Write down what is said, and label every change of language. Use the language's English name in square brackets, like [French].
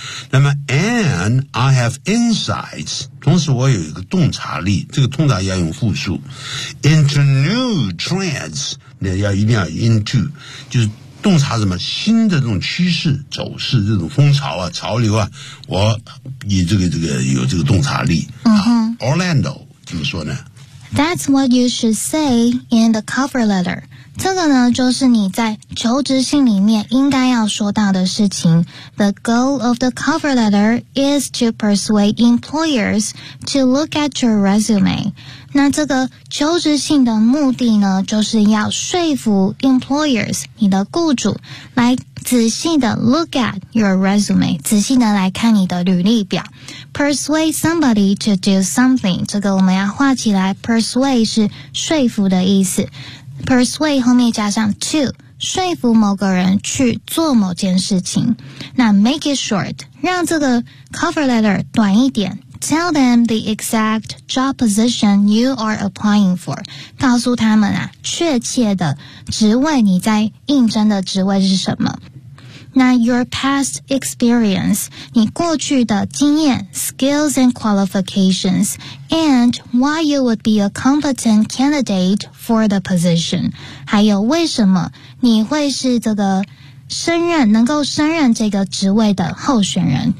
[Chinese] 那么 [English] and I have insights, [Chinese] 同时我有一个洞察力，这个通常要用复数 [English] into new trends, [Chinese] 那要一定要 into, 就是洞察什么新的这种趋势走势，这种风潮啊潮流啊，我以这个有这个洞察力、Orlando 怎么说呢？ [English] That's what you should say in the cover letter. [Chinese] 这个呢就是你在求职信里面应该要说到的事情。 [English] The goal of the cover letter is to persuade employers to look at your resume. [Chinese] 那这个求职信的目的呢就是要说服 employers, 你的雇主来仔细的 [English] look at your resume, [Chinese] 仔细的来看你的履历表。 [English] Persuade somebody to do something, [Chinese] 这个我们要画起来 persuade 是说服的意思。 Persuade 后面加上 to, 说服某个人去做某件事情。那 [English] make it short, [Chinese] 让这个 cover letter 短一点。 [English] Tell them the exact job position you are applying for. [Chinese] 告诉他们啊，确切的职位你在应征的职位是什么。 [English] 那 your past experience, [Chinese] 你过去的经验 [English] skills and qualifications, and why you would be a competent candidate for the position, [Chinese] 还有为什么你会是这个胜任，能够胜任这个职位的候选人。